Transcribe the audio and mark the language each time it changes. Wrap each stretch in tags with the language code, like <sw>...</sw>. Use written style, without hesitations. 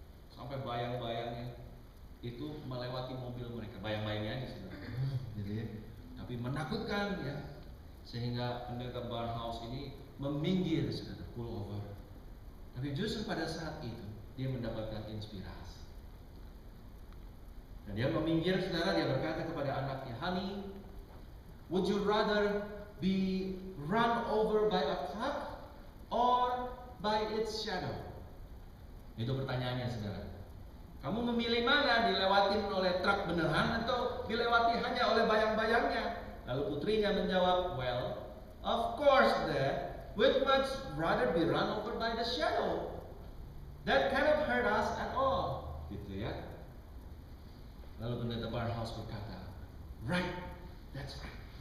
<id>Sampai bayang-bayangnya itu melewati mobil mereka, bayang-bayangnya aja, saudara. Gitu ya. Tapi menakutkan ya. Sehingga pendeta Barnhouse ini meminggir, saudara,</id> <en>pull over.</en> <id>Tapi justru pada saat itu dia mendapatkan inspirasi. Dan dia meminggir, saudara, dia berkata kepada anaknya,</id> <en>"Honey, would you rather be run over by a truck or by its shadow?"</en> <id>Itu pertanyaannya, saudara. Kamu memilih mana, dilewatin oleh truk beneran atau dilewati hanya oleh bayang-bayangnya?</id> <en>Lalu putrinya menjawab, "Well, of course, Dad, we'd much rather be run over by the shadow. That cannot hurt us at all."</en> <id>Gitu ya. Lalu pendeta Barnhouse berkata,</id> <en>"Right, that's right.</en>